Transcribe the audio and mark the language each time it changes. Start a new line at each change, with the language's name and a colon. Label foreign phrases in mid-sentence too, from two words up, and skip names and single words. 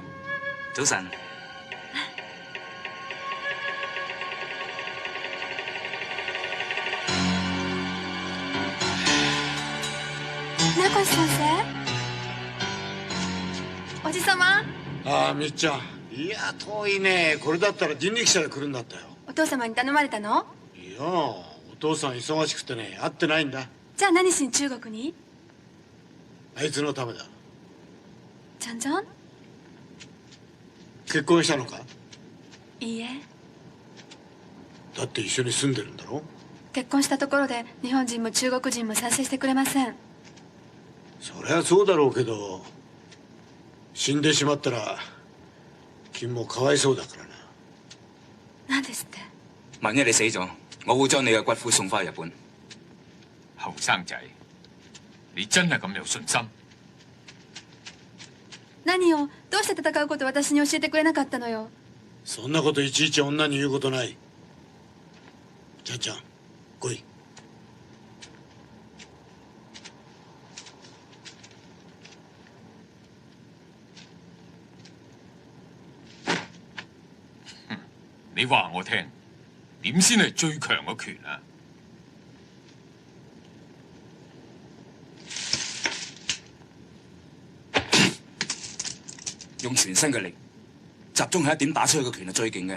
Cantonese: 早晨。
Japanese: 船越先生、おじさま。ああ、みっちゃん。いや、遠いね。これだったら人力車で来るんだったよ。お父様に頼まれたの？いや、お父さん忙しくてね、会ってないんだ。じゃあ何しに中国に？あいつのためだ。ちゃんちゃん？結婚したのか？いいえ。だって一緒に住んでるんだろ？結婚したところで日本人も中国人も賛成してくれません。そりゃそうだろうけど、死んでしまったら君もかわいそうだからな。何ですって？
Cantonese: 萬一你死咗，我會將你嘅骨灰送翻去日本。後生仔，你真係咁有信心？
Japanese: 何よ、どうして戦うことを私に教えてくれなかったのよ。そんなこといちいち女に言うことない。ちゃんちゃん、来い。
Cantonese: 你話我聽，點先係最強嘅拳啊？用全身嘅力，集中喺一點打出去嘅拳係最勁嘅。